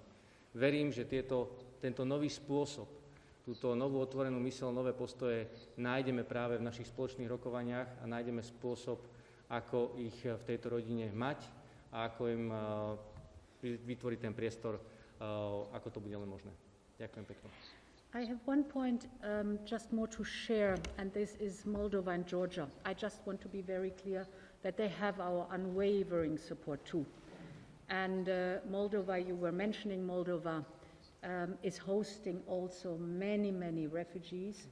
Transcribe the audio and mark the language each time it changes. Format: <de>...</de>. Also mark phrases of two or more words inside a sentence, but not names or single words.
<sk>Verím, že tento nový spôsob, túto novú otvorenú myseľ, nové postoje nájdeme práve v našich spoločných rokovaniach a nájdeme spôsob, ako ich v tejto rodine mať a ako im vytvoriť ten priestor, ako to bude len možné. Ďakujem pekne.</sk> <en>I have one point just more to share, and this is Moldova and Georgia. I just want to be very clear that they have our unwavering support too. And Moldova, you were mentioning Moldova, is hosting also many, many refugees.</en>